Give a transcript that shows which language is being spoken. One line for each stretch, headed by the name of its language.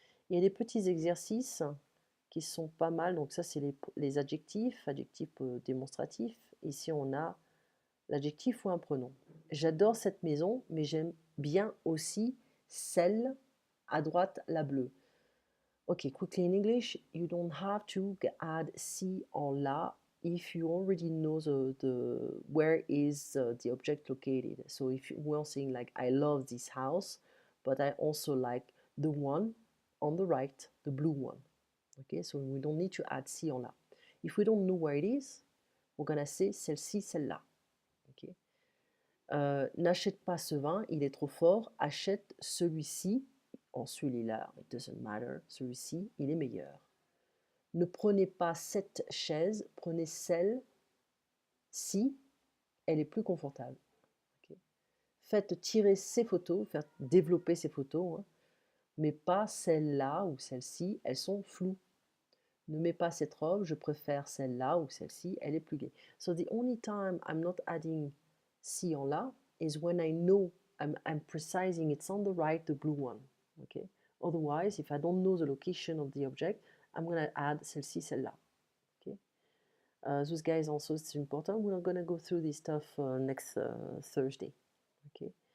French: Il y a des petits exercices qui sont pas mal. Donc ça, c'est les adjectifs démonstratifs. Ici, on a l'adjectif ou un pronom. J'adore cette maison, mais j'aime bien aussi celle à droite, la bleue.
English: Okay, quickly in English, you don't have to add si or la if you already know where is the object located. So if we're saying like, I love this house, but I also like the one on the right, the blue one. Okay, so we don't need to add si or la. If we don't know where it is, we're gonna say celle-ci, celle-là. Okay.
French: N'achète pas ce vin, il est trop fort. Achète celui-ci. En celui-là,
English: it doesn't matter.
French: Celui-ci, il est meilleur. Ne prenez pas cette chaise, prenez celle-ci, elle est plus confortable. Okay. Faites tirer ces photos, faites développer ces photos, hein, mais pas celle-là ou celle-ci, elles sont floues. Ne mets pas cette robe, je préfère celle-là ou celle-ci, elle est plus gaie.
English: So the only time I'm not adding si en là is when I know I'm precising it's on the right, the blue one. Okay. Otherwise, if I don't know the location of the object, I'm going to add celle-ci, celle-là. Okay. Those guys also, it's important. We're going to go through this stuff next Thursday. Okay.